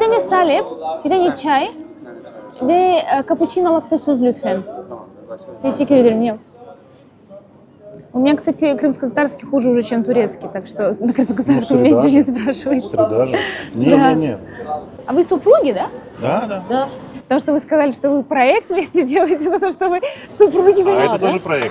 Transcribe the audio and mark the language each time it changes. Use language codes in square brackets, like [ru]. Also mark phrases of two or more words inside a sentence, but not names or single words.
[tr] salep, bir de çay ve cappuccino laktozsuz lütfen. Teşekkür ederim. Yok. [ru] У меня, кстати, крымско-татарский хуже уже, чем турецкий, так что на крымско-татарском меня ничего не спрашивайте. Среда же? Да. Нет. А вы супруги, да? Да. Потому что вы сказали, что вы проект вместе делаете, на то, что вы супруги. А это тоже проект.